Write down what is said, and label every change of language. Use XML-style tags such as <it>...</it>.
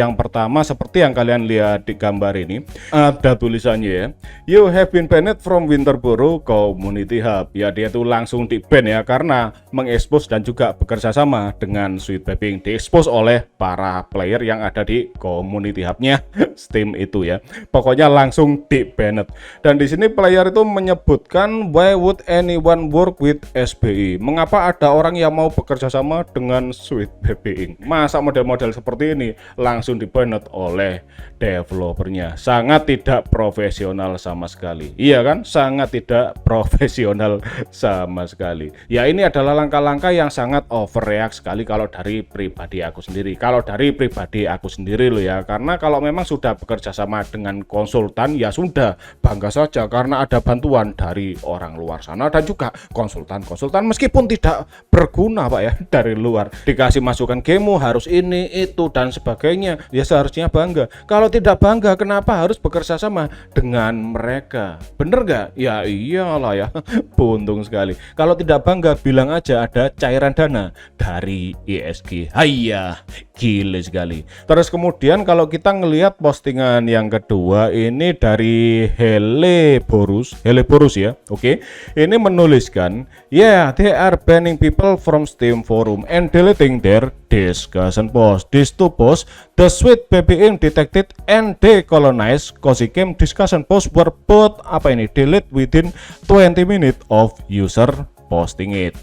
<id>Yang pertama seperti yang kalian lihat di gambar ini, ada tulisannya ya,</id> <en>you have been banned from Winter Burrow Community Hub.</en> <id>Ya, dia tuh langsung di ban ya, karena mengekspos dan juga bekerja sama dengan Sweet Babying, diekspos oleh para player yang ada di community hubnya Steam itu ya. Pokoknya langsung di banned. Dan di sini player itu menyebutkan,</id> <en>why would anyone work with SBI?</en> <id>Mengapa ada orang yang mau bekerja sama dengan Sweet Babying? Masa model-model seperti ini langsung di-banned oleh developernya? Sangat tidak profesional sama sekali. Iya kan? Sangat tidak profesional sama sekali. Ya, ini adalah langkah-langkah yang sangat overreact sekali kalau dari pribadi aku sendiri. Kalau dari pribadi aku sendiri loh ya, karena kalau memang sudah bekerja sama dengan konsultan ya sudah, bangga saja karena ada bantuan dari orang luar sana, dan juga konsultan meskipun tidak berguna Pak ya, dari luar dikasih masukan gamemu harus ini itu dan sebagainya, ya seharusnya bangga. Kalau tidak bangga, kenapa harus bekerja sama dengan mereka? Bener gak? Ya iyalah ya. Buntung sekali. Kalau tidak bangga, bilang aja ada cairan dana dari ISG. Hayya, gile sekali. Terus kemudian kalau kita ngelihat postingan yang kedua ini dari Heleborus ya. Oke. Ini menuliskan,</id> <en>yeah, they are banning people from Steam forum and deleting their discussion post. These two posts, the Sweet Babying detected and decolonized cozy game discussion post were both delete within 20 minutes of user posting it.</en>